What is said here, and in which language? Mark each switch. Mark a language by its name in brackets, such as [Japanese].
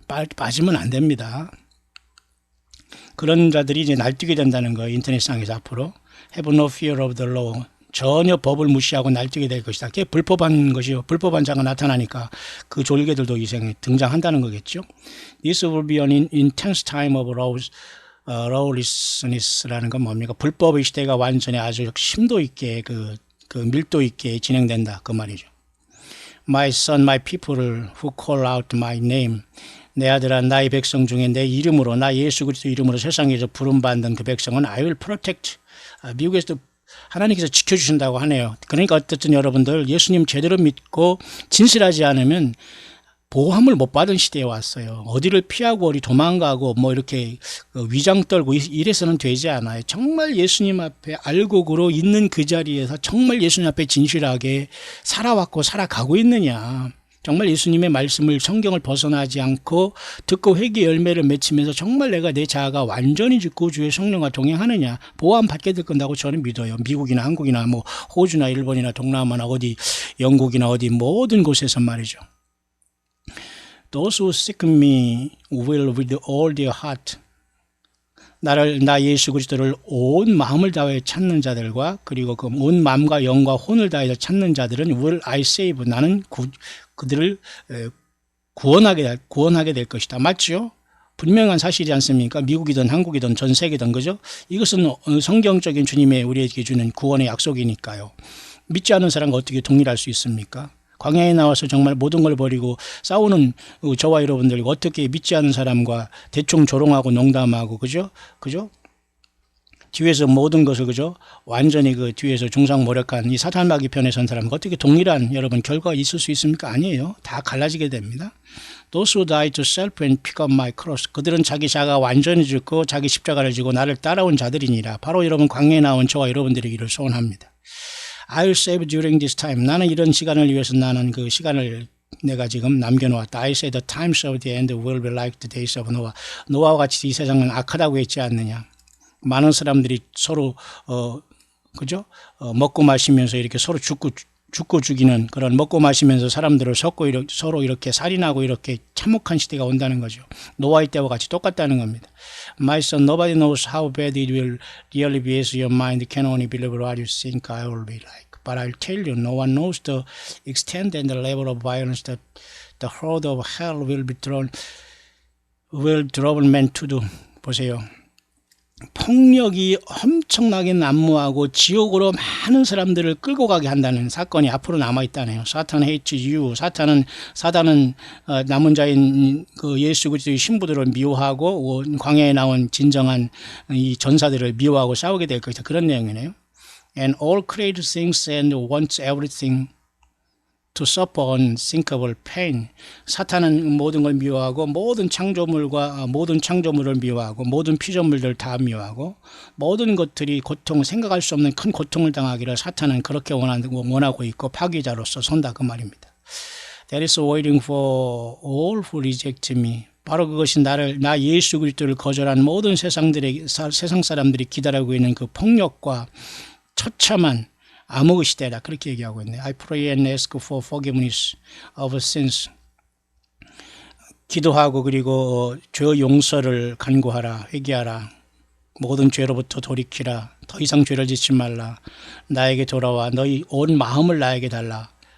[Korean] 빠지면 안 됩니다. 그런 자들이 이제 날뛰게 된다는 거예요. 인터넷상에서 앞으로. [English] Have no fear of the law. [Korean] 전혀 법을 무시하고 날뛰게 될 것이다. 그게 불법한 것이요. 불법한 자가 나타나니까 그 졸개들도 이생에 등장한다는 거겠죠. [English] This will be an intense time of lawlessness [Korean] 라는 건 뭡니까? 불법의 시대가 완전히 아주 심도 있게 그 밀도 있게 진행된다. 그 말이죠. [English] My son, my people who call out my name. [Korean] 내 아들아 나의 백성 중에 내 이름으로 나 예수 그리스도 이름으로 세상에서 부름받는 그 백성은 [English] I will protect. [Korean] 미국에서도 하나님께서 지켜주신다고 하네요. 그러니까 어쨌든 여러분들 예수님 제대로 믿고 진실하지 않으면 보호함을 못 받은 시대에 왔어요. 어디를 피하고 어디 도망가고 뭐 이렇게 위장 떨고 이래서는 되지 않아요. 정말 예수님 앞에 알곡으로 있는 그 자리에서 정말 예수님 앞에 진실하게 살아왔고 살아가고 있느냐. 정말 예수님의 말씀을 성경을 벗어나지 않고 듣고 회개 열매를 맺히면서 정말 내가 내 자아가 완전히 죽고 주의 성령과 동행하느냐 보호함 받게 될 건다고 저는 믿어요. 미국이나 한국이나 뭐 호주나 일본이나 동남아나 어디 영국이나 어디 모든 곳에서 말이죠. [English] Those who seek me will with all their heart. [Korean] 나 예수 그리스도를 온 마음을 다해 찾는 자들과 그리고 그 온 마음과 영과 혼을 다해서 찾는 자들은 [English] will I save. [Korean] 나는 그들을 구원하게 될 것이다. 맞죠? 분명한 사실이지 않습니까? 미국이든 한국이든 전 세계든 그죠? 이것은 성경적인 주님의 우리에게 주는 구원의 약속이니까요. 믿지 않는 사람과 어떻게 동일할 수 있습니까? 광야에 나와서 정말 모든 걸 버리고 싸우는 저와 여러분들 어떻게 믿지 않는 사람과 대충 조롱하고 농담하고 그죠? 뒤에서 모든 것을 그죠? 완전히 그 뒤에서 중상모략한 이 사탄마귀 편에 선 사람과 어떻게 동일한 여러분 결과가 있을 수 있습니까? 아니에요. 다 갈라지게 됩니다. [English] Those who die to self and pick up my cross. [Korean] 그들은 자기 자가 완전히 죽고 자기 십자가를 지고 나를 따라온 자들이니라. 바로 여러분 광야에 나온 저와 여러분들이기를 소원합니다. [English] I will save during this time. [Korean] 나는 이런 시간을 위해서 나는 그 시간을 내가 지금 남겨놓았다. [English] I say the times of the end will be like the days of Noah. [Korean] 노아와 같이 이 세상은 악하다고 했지 않느냐. 많은 사람들이 서로 그죠? 먹고 마시면서 이렇게 서로 죽고 죽이는 그런 먹고 마시면서 사람들을 서로 이렇게 살인하고 이렇게 참혹한 시대가 온다는 거죠. 노아의 때와 같이 똑같다는 겁니다. [English] My son, nobody knows how bad it will really be as your mind can only believe what you think I will be like. But I'll tell you, no one knows the extent and the level of violence that the horde of hell will trouble men to do. [Korean] 보세요. 폭력이 엄청나게 난무하고 지옥으로 많은 사람들을 끌고 가게 한다는 사건이 앞으로 남아있다네요. [English] 사탄 hates you. [Korean] 사단은 남은 자인 그 예수 그리스도의 신부들을 미워하고 광야에 나온 진정한 이 전사들을 미워하고 싸우게 될 것이다. 그런 내용이네요. [English] And all created things and wants everything to suffer unthinkable pain. [Korean] 사탄은 모든 걸 미워하고 모든 창조물을 미워하고 모든 피조물들 다 미워하고 모든 것들이 생각할 수 없는 큰 고통을 당하기를 사탄은 그렇게 원하고 있고 파괴자로서 선다 그 말입니다. [English] That is waiting for all who reject me. [Korean] 바로 그것이 나 예수 그리스도를 거절한 모든 세상 사람들이 기다리고 있는 그 폭력과 처참한 암흑의 시대다. 그렇게 얘기하고 있네요. [English] I pray and ask for forgiveness of sins. [Korean] 기도하고 그리고 죄 용서를 간구하라. 회개하라. 모든 죄로부터 돌이키라. 더 이상 죄를 짓지 말라. 나에게 돌아와 너희 온 마음을 나에게 달라.